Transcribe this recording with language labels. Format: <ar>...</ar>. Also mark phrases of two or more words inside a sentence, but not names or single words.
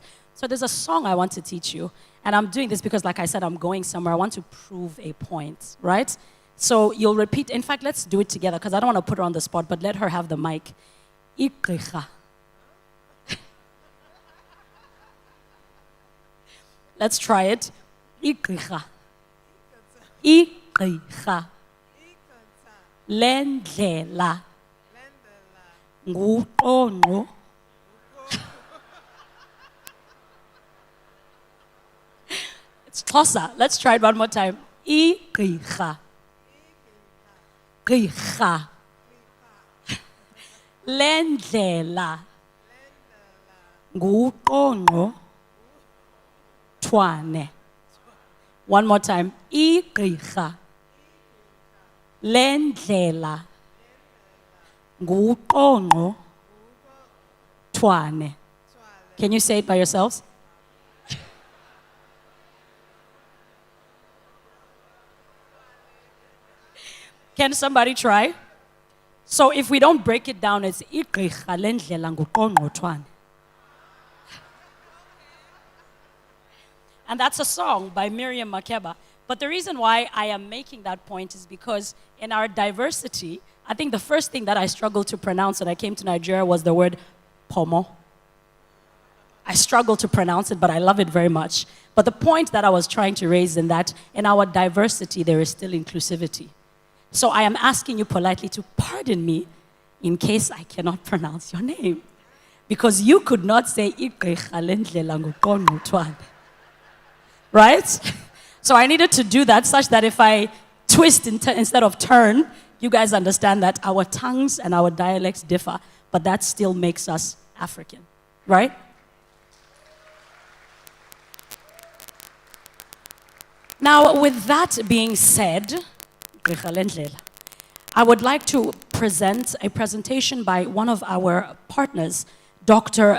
<en>So there's a song I want to teach you. And I'm doing this because, like I said, I'm going somewhere. I want to prove a point, right? So you'll repeat. In fact, let's do it together because I don't want to put her on the spot, but let her have the mic. Igqirha. Let's try it.</en> <xh>Igqirha. Igqirha. Lendlela. Nguqongqo.</xh> <en>It's Xhosa. Let's try it one more time.</en> <xh>Igqirha. Gqirha. Lendlela. Nguqongqo. Twane.</xh> <en>One more time.</en> <xh>Igqirha. Lendlela. Nguqongqo. Twane.</xh> <en>Can you say it by yourselves? Can somebody try? So if we don't break it down, it's</en> <xh>igqirha lendlela nguqongqo twane.</xh> <en>And that's a song by Miriam Makeba. But the reason why I am making that point is because in our diversity, I think the first thing that I struggled to pronounce when I came to Nigeria was the word pomo. I struggle to pronounce it, but I love it very much. But the point that I was trying to raise in that in our diversity, there is still inclusivity. So I am asking you politely to pardon me in case I cannot pronounce your name. Because you could not say</en> <xh>igqirha lendlela nguqongqo twane.</xh> <en>Right? So I needed to do that such that if I twist instead of turn, you guys understand that our tongues and our dialects differ, but that still makes us African. Right? Now, with that being said, I would like to present a presentation by one of our partners, Dr.</en>